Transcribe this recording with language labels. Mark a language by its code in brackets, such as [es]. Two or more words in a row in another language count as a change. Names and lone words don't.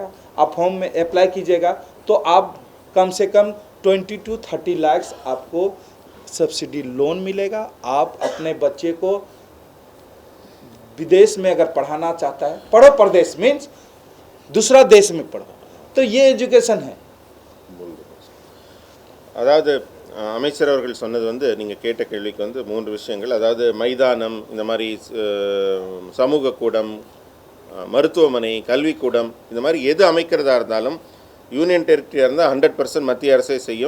[hi] आप फॉर्म में अप्लाई कीजिएगा तो आप कम से कम 20-30 लाख आपको सब्सिडी लोन मिलेगा. आप अपने बच्चे को विदेश में अगर पढ़ाना चाहता है, पढ़ो प्रदेश मीन्स दूसरा देश में पढ़ो, तो ये एजुकेशन है. [ta] அதாவது அமைச்சர் அவர்கள் சொன்னது வந்து நீங்கள் கேட்ட கேள்விக்கு வந்து 3 விஷயங்கள். அதாவது மைதானம், இந்த மாதிரி சமூக கூடம், மருத்துவமனை, கல்விக்கூடம், இந்த மாதிரி எது அமைக்கிறதா இருந்தாலும் [en] union territory [ta] இருந்தால் 100% மத்திய அரசே செய்யும்.